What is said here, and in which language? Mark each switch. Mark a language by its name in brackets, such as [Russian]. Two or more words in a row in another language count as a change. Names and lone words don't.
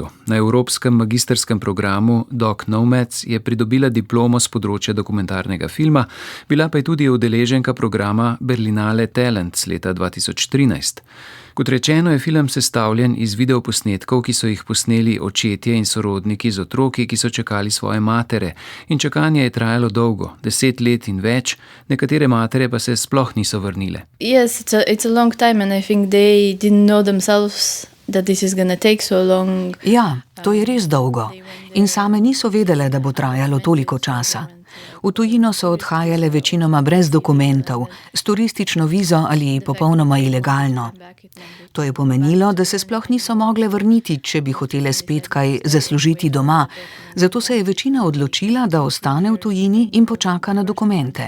[Slovenian] Na evropskem magistrskem programu Doc Nomads je pridobila diplomo z področja dokumentarnega filma, bila pa je tudi udeleženka programa Berlinale Talents leta 2013. Kot rečeno, je film sestavljen iz videoposnetkov, ki so jih posneli očetje in sorodniki z otroki, ki so čakali svoje matere. In čakanje je trajalo dolgo, 10 let in več, nekatere matere pa se sploh niso vrnile. [English] Yes, it's a long time and I think they didn't know themselves that this is going to take so long. [Slovenian] Ja, to je res dolgo. In same niso vedele, da bo trajalo toliko časa. V tujino so odhajale večinoma brez dokumentov, s turistično vizo ali popolnoma ilegalno. To je pomenilo, da se sploh niso mogle vrniti, če bi hotele spet kaj zaslužiti doma, zato se je večina odločila, da ostane v tujini in počaka na dokumente.